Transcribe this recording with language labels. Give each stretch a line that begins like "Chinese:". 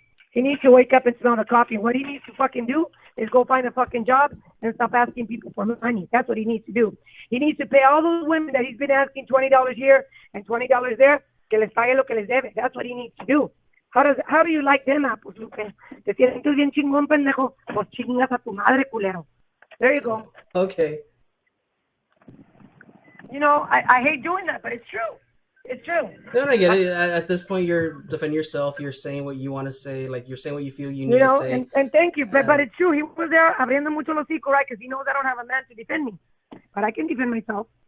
English: He needs to wake up and smell the coffee. What he needs to fucking do is go find a fucking job and stop asking people for money. That's what he needs to do. He needs to pay all those women that he's been asking $20 here and $20 there,
Spanish: que les pague lo que les debe.
English: That's what he needs to do. How do you like them apples, Lupe?
Spanish: Te sientes bien chingón, pendejo. Pues chingas a tu madre, culero.
English: There you go. Okay. You know, I hate doing that, but it's true. It's true. No, I get it. At this point, you're defending yourself. You're saying what you want to say. Like, you're saying what you feel you need You to know, say. and thank you. But it's true. He was there
Spanish: abriendo mucho los hocico,
English: right? Because he knows I don't have a man to defend me. But I can defend myself.